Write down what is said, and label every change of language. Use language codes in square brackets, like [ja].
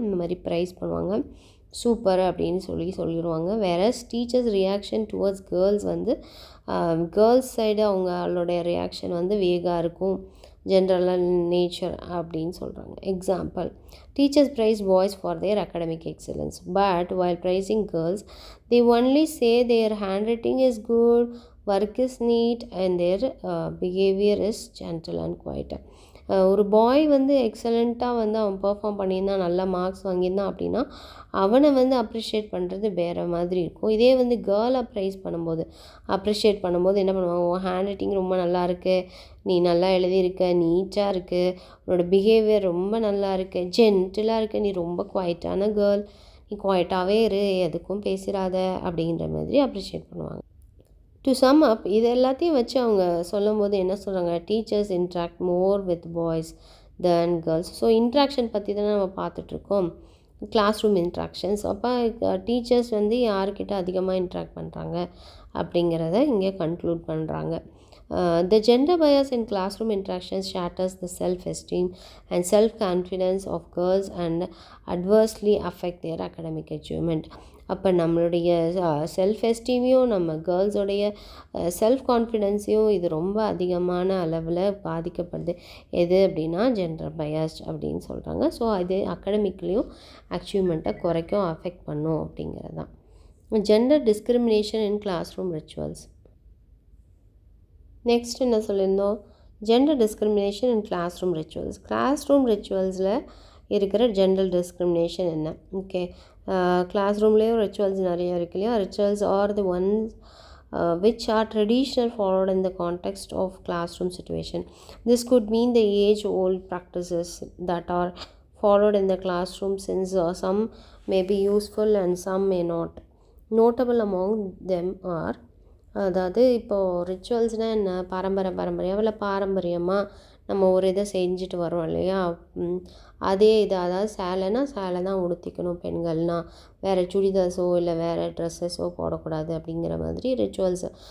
[ta] இந்த மாதிரி ப்ரைஸ் பண்ணுவாங்க, சூப்பர் அப்படின்னு சொல்லிடுவாங்க. [en] whereas teachers reaction towards girls [ta] வந்து கேர்ள்ஸ் சைடு அவங்களுடைய ரியாக்ஷன் வந்து வேகாக இருக்கும், ஜென்ரலாக நேச்சர் அப்படின்னு சொல்கிறாங்க. [en] Example, teachers praise boys for their academic excellence but while praising girls they only say their handwriting is good, work is neat and their behavior is gentle and quiet. [ta] ஒரு பாய் வந்து எக்ஸலண்ட்டாக வந்து அவன் பெர்ஃபார்ம் பண்ணியிருந்தான், நல்ல marks வாங்கியிருந்தான் அப்படின்னா அவனை வந்து appreciate பண்ணுறது வேறு மாதிரி இருக்கும். இதே வந்து கேர்ளை அப்ரிஷியேட் பண்ணும்போது என்ன பண்ணுவாங்க, உன் ஹேண்ட் ரைட்டிங் ரொம்ப நல்லா இருக்குது, நீ நல்லா எழுதியிருக்க, நீட்டாக இருக்குது, உன்னோட பிஹேவியர் ரொம்ப நல்லா இருக்குது, ஜென்டிலாக இருக்குது, நீ ரொம்ப குவைட்டான கேர்ள், நீ குவைட்டாகவே இரு, எதுக்கும் பேசிடாத அப்படிங்கிற மாதிரி அப்ரிஷியேட் பண்ணுவாங்க. [en] to sum up [ta] இது எல்லாத்தையும் வச்சு அவங்க சொல்லும்போது என்ன சொல்கிறாங்க, [en] Teachers interact more with boys then girls. [ta] So interaction பற்றி தானே நம்ம பார்த்துட்ருக்கோம், கிளாஸ் ரூம் இன்ட்ராக்ஷன்ஸ். அப்போ டீச்சர்ஸ் வந்து யார்கிட்ட அதிகமாக இன்ட்ராக்ட் பண்ணுறாங்க அப்படிங்கிறத இங்கே கன்க்ளூட் பண்ணுறாங்க. [en] The gender bias in classroom interactions shatters the self-esteem and self-confidence of girls and adversely affect their academic achievement. [ta] அப்போ நம்மளுடைய செல்ஃப் எஸ்டீமையும் நம்ம கேர்ள்ஸோடைய செல்ஃப் கான்ஃபிடென்ஸையும் இது ரொம்ப அதிகமான அளவில் பாதிக்கப்படுது. எது அப்படின்னா ஜெண்டர் பயாஸ்ட் அப்படின்னு சொல்கிறாங்க. ஸோ அது அகடமிக்லேயும் அச்சீவ்மெண்ட்டை குறைக்கும், அஃபெக்ட் பண்ணும் அப்படிங்கிறது தான். [en] Gender discrimination in classroom rituals. [ta] Next என்ன சொல்லியிருந்தோம், [en] Gender discrimination in classroom rituals. [ta] Class room ரிச்சுவல்ஸில் இருக்கிற ஜெண்டர் டிஸ்கிரிமினேஷன் என்ன? ஓகே, கிளாஸ் ரூம்லேயும் ரிச்சுவல்ஸ் நிறைய இருக்கு இல்லையா. [en] Rituals are the ones which are traditional followed in the context of classroom situation. This could mean the age-old practices that are followed in the classroom since some may be useful and some may not. Notable among them are, [ta] அதாவது இப்போது ரிச்சுவல்ஸ்னால் என்ன, பாரம்பரியமாக இல்லை பாரம்பரியமாக நம்ம ஒரு இதை செஞ்சுட்டு வரோம் இல்லையா. அதே இது, அதாவது சேலை தான் உடுத்திக்கணும் பெண்கள்னால், வேறு சுடிதார்ஸோ இல்லை வேறு ட்ரெஸ்ஸஸோ போடக்கூடாது அப்படிங்கிற மாதிரி ரிச்சுவல்ஸ்.